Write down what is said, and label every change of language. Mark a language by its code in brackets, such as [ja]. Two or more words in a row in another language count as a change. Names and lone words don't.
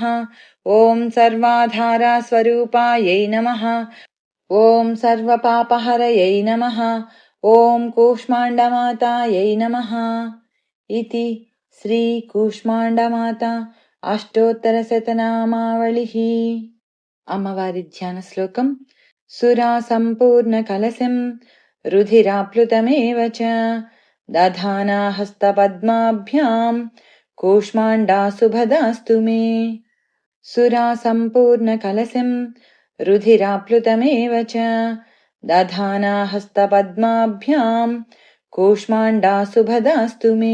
[sa] ॐ सर्वाधारास्वरूपायै नमः। ॐ सर्वपापहरयै नमः। ॐ कूष्माण्डमातायै नमः। इति श्रीकूष्माण्डमाता अष्टोत्तरशतनामावलिः। [te] అమ్మవారి ధ్యాన శ్లోకం. [sa] సురా సంపూర్ణకలశం రుధిరాప్లుతమేవ చ దధానా హస్తపద్మాభ్యాం కూష్మాండాశుభదాస్తు మే. సురా సంపూర్ణకలశం రుధిరాప్లుతమేవ చ దధానా హస్తపద్మాభ్యాం కూష్మాండాశుభదాస్తు మే.